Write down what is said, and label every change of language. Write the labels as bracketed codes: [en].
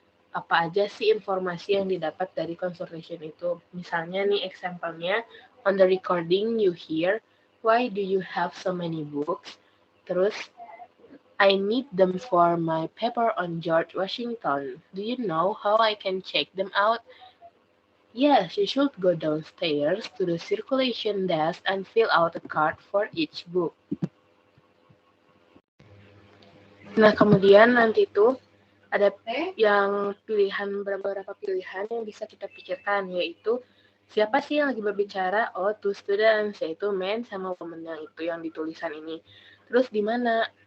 [id] Apa aja sih informasi yang didapat dari conversation itu. Misalnya nih example-nya, [en] on the recording you hear, why do you have so many books? [id] Terus, [en] I need them for my paper on George Washington. Do you know how I can check them out? Yes, you should go downstairs to the circulation desk and fill out a card for each book. [id] Nah, kemudian nanti tuh ada yang beberapa pilihan yang bisa kita pikirkan, yaitu siapa sih yang lagi berbicara? [en] Oh, two students, [id] yaitu men sama women yang ditulisan ini. Terus di mana?